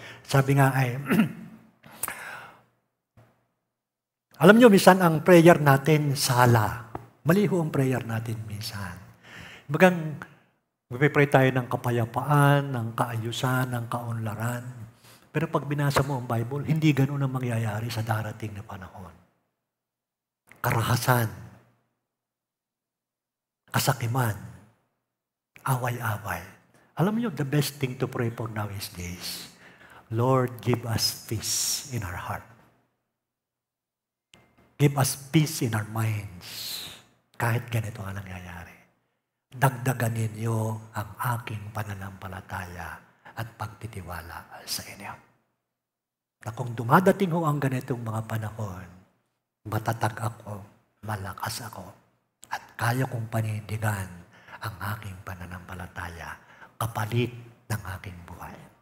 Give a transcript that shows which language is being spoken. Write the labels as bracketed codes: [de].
[tl] Sabi nga ay, alam nyo, minsan ang prayer natin sala. Mali ho ang prayer natin minsan. Bagang magpipray tayo ng kapayapaan, ng kaayusan, ng kaunlaran. Pero pag binasa mo ang Bible, hindi ganun ang mangyayari sa darating na panahon. Karahasan, kasakiman, away-away. Alam niyo, [en] the best thing to pray for now is this: Lord, give us peace in our heart. Give us peace in our minds. [tl] Kahit ganito ang nangyayari. Dagdagan ninyo ang aking pananampalataya at pagtitiwala sa inyo. Na kung dumadating ho ang ganitong mga panahon, matatag ako, malakas ako, at kaya kong panindigan ang aking pananampalataya kapalit ng aking buhay.